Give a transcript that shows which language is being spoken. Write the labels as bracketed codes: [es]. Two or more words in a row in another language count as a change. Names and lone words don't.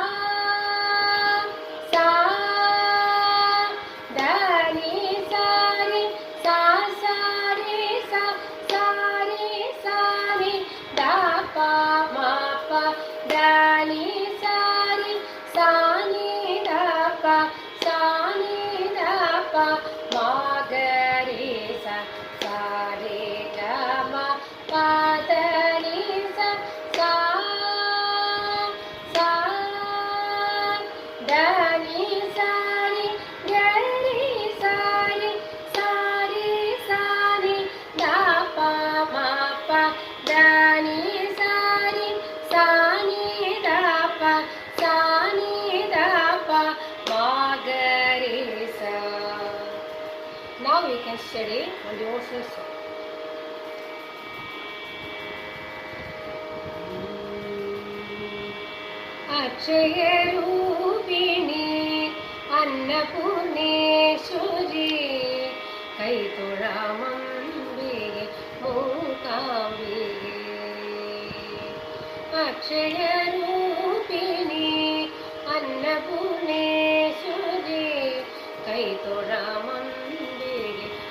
[en] Sa Dani Sari Sa Sari Sa Sari Sari Dapa Mapa Dani Sari Sani Dapa Sani Dapa Magari Sa Sari Gama Padani Sa Sa Sa Dani Sari Gari Sari Sari Sari Dapa Mapa Dani Sari Sani Dapa Sani Dapa Magari Sa. Now we can study on the devotional song. [kn] ಅಕ್ಷಯ ರೂಪಿಣಿ ಅನ್ನಪೂರ್ಣೇಶ್ವರಿ ಕೈತುಳಾಮಂಬಿಗೆ ಮೂಕಾಂಬಿಗೆ ಅಕ್ಷಯ ರೂಪಿಣಿ ಅನ್ನಪೂರ್ಣೇಶ್ವರಿ ಕೈತುಳಾಮಂಬಿಗೆ